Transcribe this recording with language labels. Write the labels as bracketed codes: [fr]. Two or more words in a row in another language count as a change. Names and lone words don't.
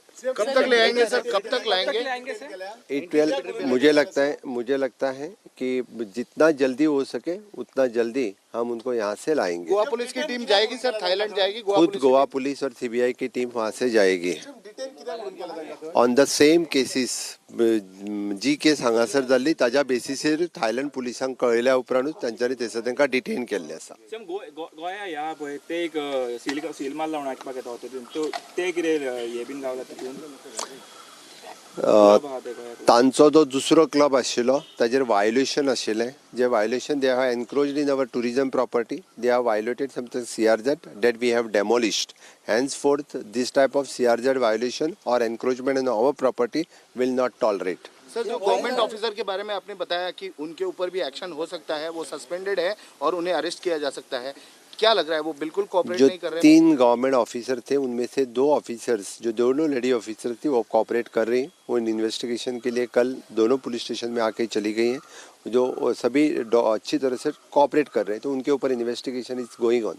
[hi] कब तक ले आएंगे सर? कब तक लाएंगे? [en] it will, [hi] मुझे लगता है कि जितना जल्दी हो सके उतना जल्दी हम उनको यहाँ से लाएंगे। गोवा पुलिस की टीम जाएगी सर, थाईलैंड जाएगी? खुद गोवा पुलिस और CBI की टीम वहाँ से जाएगी। [en] on the same cases [kok] जी केस हांगासर जाल्ली ताज्या बेसिसीर थायलंड पुलिसांक कळयल्या उपरांतूच तांच्यांनी थंयसर तांकां डिटेन केल्ले आसा। गोंया ह्या पळय ते एक सील मार लावन हाडपाक येता तितून ते कितें हे बीन गावला तितून तांचो जो दुसरो क्लब आशिल्लो ताजेर वायोलेशन आशिल्लें, जे [en] violation they have encroached in our tourism property, they have violated something CRZ that we have demolished. Henceforth this type of CRZ violation or encroachment on our property will not tolerate. [hi] सर, जो [en] government officer [hi] के बारे में आपने बताया कि उनके ऊपर भी एक्शन हो सकता है, वो सस्पेंडेड है और उन्हें अरेस्ट किया जा सकता है, क्या लग रहा है वो बिल्कुल कोऑपरेट नहीं कर रहे? 3 [en] government officer [hi] थे, उनमें से 2 ऑफिसर्स जो दोनों [en] lady officer [hi] थी वो कोऑपरेट कर रही हैं। वो इन्वेस्टिगेशन के लिए कल दोनों [en] police station [hi] में आके चली गई हैं, जो सभी अच्छी तरह से कोऑपरेट कर रहे हैं, तो उनके ऊपर [en] investigation is going on.